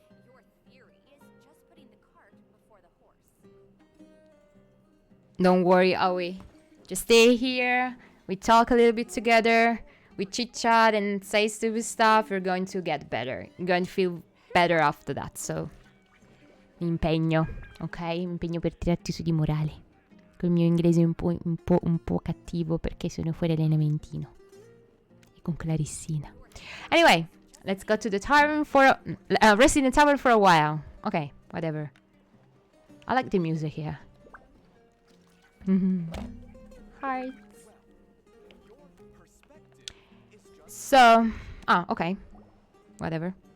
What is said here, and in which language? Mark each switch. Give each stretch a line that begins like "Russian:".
English: Your theory is just putting the cart before the horse. Don't worry, Aoi. Just stay here. We talk a little bit together. we chit chat and say stupid stuff, you're going to get better. You're going to feel better after that.
Italian: So, mi impegno, ok? Mi impegno per tirarti su di morale. Col mio inglese un po' cattivo perché sono fuori allenamentino. E con Clarissina.
English: Anyway, let's go to the tavern for rest in the tavern for a while. Okay, whatever. I like the music here. Hearts. So, okay. Whatever.